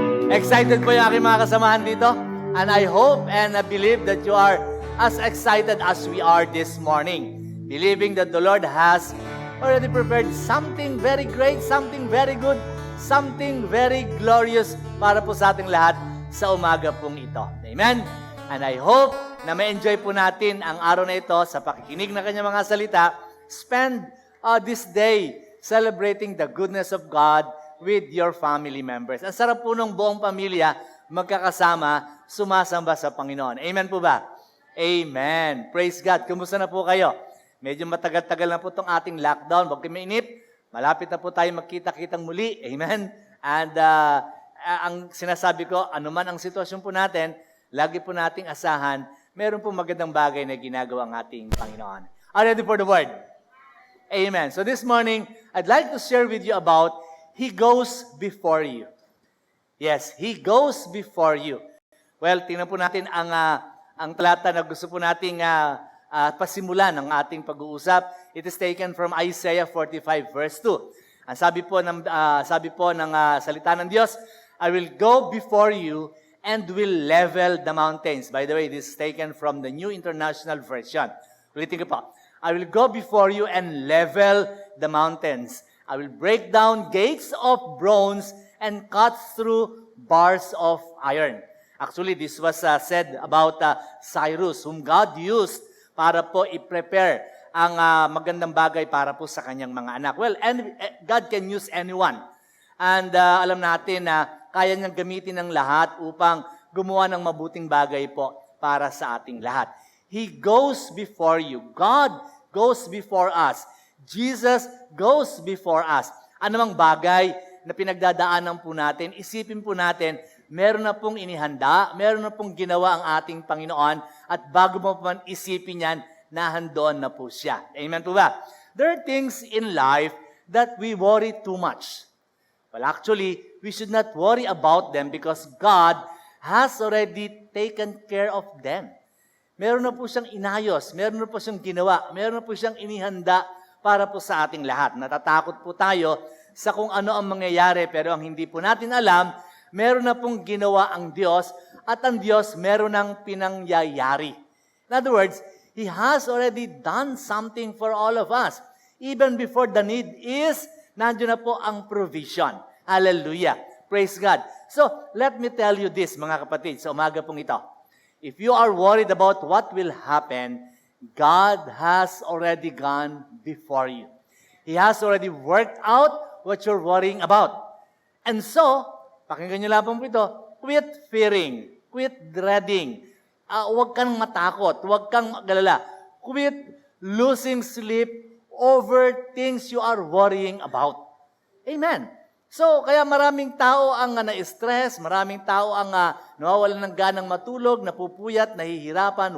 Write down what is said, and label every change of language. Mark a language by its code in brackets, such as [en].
[tl] Excited po yung aking mga kasamahan dito. [en] And I hope and I believe that you are as excited as we are this morning. Believing that the Lord has already prepared something very great, something very good, something very glorious [tl] para po sa ating lahat sa umaga pong ito. [en] Amen? [tl] And I hope na ma-enjoy po natin ang araw na ito sa pakikinig ng kanyang mga salita. [en] Spend this day celebrating the goodness of God with your family members. [tl] Ang sarap po ng buong pamilya magkakasama, sumasamba sa Panginoon. Amen po ba? Amen. Praise God. Kumusta na po kayo? Medyo matagal-tagal na po itong ating lockdown. Huwag kayo mainip. Malapit na po tayo magkita-kitang muli. Amen. And ang sinasabi ko, anuman ang sitwasyon po natin, lagi po nating asahan, meron po magandang bagay na ginagawa ang ating Panginoon. [en] Are you ready for the word? [tl] Amen. [en] So this morning, I'd like to share with you about He goes before you. Yes, He goes before you. [tl] Well, tingnan po natin ang talata na gusto po nating pasimulan ng ating pag-uusap. [en] It is taken from Isaiah 45 verse 2. [tl] Ang sabi po ng salita ng Diyos, [en] I will go before you and will level the mountains. By the way, this is taken from the New International Version. [tl] Ulitin ko po. [en] I will go before you and level the mountains. I will break down gates of bronze and cut through bars of iron. Actually, this was said about Cyrus, whom God used [tl] para po i-prepare ang magandang bagay para po sa kanyang mga anak. [en] Well, and God can use anyone. [tl] And alam natin na kaya niyang gamitin ng lahat upang gumawa ng mabuting bagay po para sa ating lahat. [en] He goes before you. God goes before us. Jesus goes before us. [tl] Anumang bagay na pinagdadaanan po natin, isipin po natin, meron na pong inihanda, meron na pong ginawa ang ating Panginoon, at bago mo pa man isipin yan, nahandoon na po siya. Amen po ba? [en] There are things in life that we worry too much. Well, actually, we should not worry about them because God has already taken care of them. [tl] Meron na po siyang inayos, meron na po siyang ginawa, meron na po siyang inihanda para po sa ating lahat. Natatakot po tayo sa kung ano ang mangyayari, pero ang hindi po natin alam, meron na pong ginawa ang Diyos, at ang Diyos meron ng pinangyayari. [en] In other words, He has already done something for all of us. Even before the need is, [tl] nandiyan na po ang provision. [en] Hallelujah. Praise God. So, let me tell you this, [tl] mga kapatid, sa umaga pong ito. [en] If you are worried about what will happen, God has already gone before you. He has already worked out what you're worrying about. And so, [tl] pakinggan niyo lang po ito, [en] quit fearing, quit dreading. [tl] Huwag kang matakot, huwag kang magalala. [en] Quit losing sleep over things you are worrying about. Amen. [tl] So, kaya maraming tao ang na-stress, maraming tao ang nawawalan ng ganang matulog, napupuyat, nahihirapan.